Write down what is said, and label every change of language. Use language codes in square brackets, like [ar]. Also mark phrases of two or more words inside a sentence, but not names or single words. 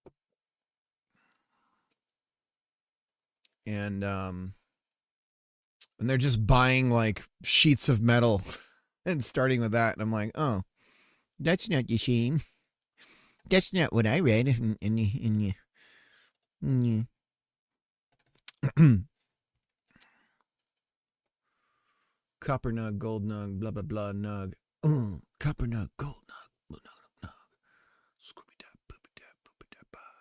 [en] And they're just buying like sheets of metal and starting with that, and I'm like, oh, that's not the shame. That's not what I read in copper nug, gold nug, blah blah blah nug. Copper nug, gold nug, nug nug. Scooby dab, boopy dab, boopy dab.